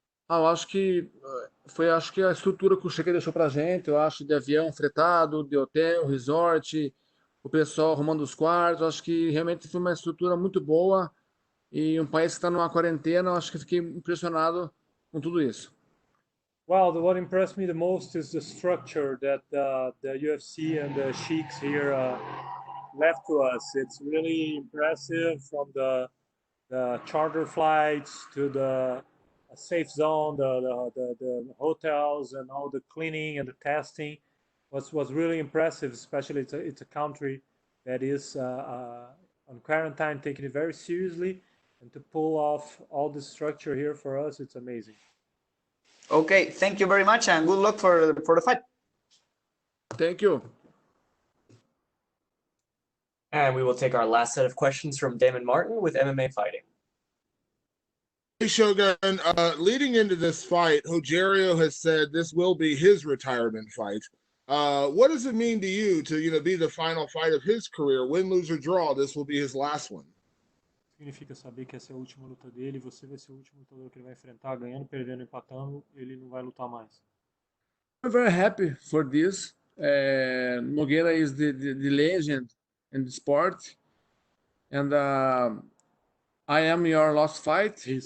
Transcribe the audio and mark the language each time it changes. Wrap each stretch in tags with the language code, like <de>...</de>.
<pt>Eu acho que acho que a estrutura que o Cheque deixou pra gente, eu acho, de avião fretado, de hotel, resort, o pessoal arrumando os quartos, acho que realmente foi uma estrutura muito boa e um país que está numa quarentena, eu acho que fiquei impressionado com tudo isso.</pt> <en>Well, what impressed me the most is the structure that the UFC and the sheiks here left to us. It's really impressive, from the charter flights to the safe zone, the hotels, and all the cleaning and the testing was really impressive. Especially it's a country that is on quarantine, taking it very seriously, and to pull off all the structure here for us, it's amazing. Okay, thank you very much, and good luck for the fight. Thank you. And we will take our last set of questions from Damon Martin with MMA Fighting. Hey, Shogun, leading into this fight, Rogério has said this will be his retirement fight. What does it mean to you to, be the final fight of his career? Win, lose, or draw, this will be his last one.</en> <pt>Significa saber que essa é a última luta dele, você vai ser o último lutador que ele vai enfrentar, ganhando, perdendo, empatando, ele não vai lutar mais.</pt> <en>I'm very happy for this. Nogueira is the legend in the sport, and I am your last fight.</en>